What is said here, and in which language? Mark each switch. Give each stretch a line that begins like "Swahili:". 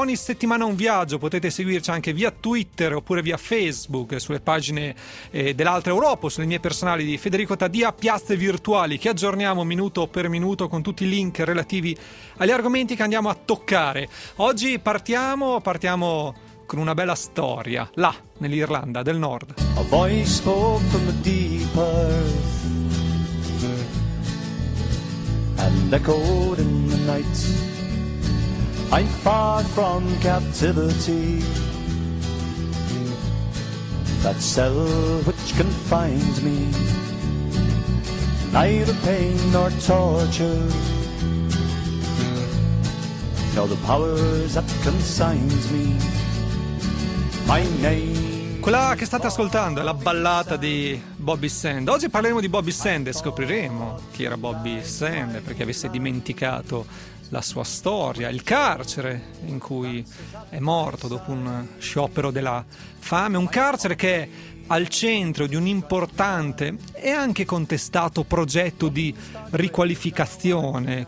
Italian: Ogni settimana un viaggio, potete seguirci anche via Twitter oppure via Facebook, sulle pagine dell'Altra Europa, sulle mie personali di Federico Taddia, piazze virtuali che aggiorniamo minuto per minuto con tutti i link relativi agli argomenti che andiamo a toccare. Oggi partiamo con una bella storia, là, nell'Irlanda del Nord.
English: A voice spoke from the deep earth and echoed in the night. I'm far from captivity, that cell which confines me, neither pain nor torture, nor the powers that consigns me. My name.
Italian: Quella che state ascoltando è la ballata di Bobby Sands. Oggi parleremo di Bobby Sands e scopriremo chi era Bobby Sands, perché avesse dimenticato la sua storia, il carcere in cui è morto dopo un sciopero della fame, un carcere che è al centro di un importante e anche contestato progetto di riqualificazione.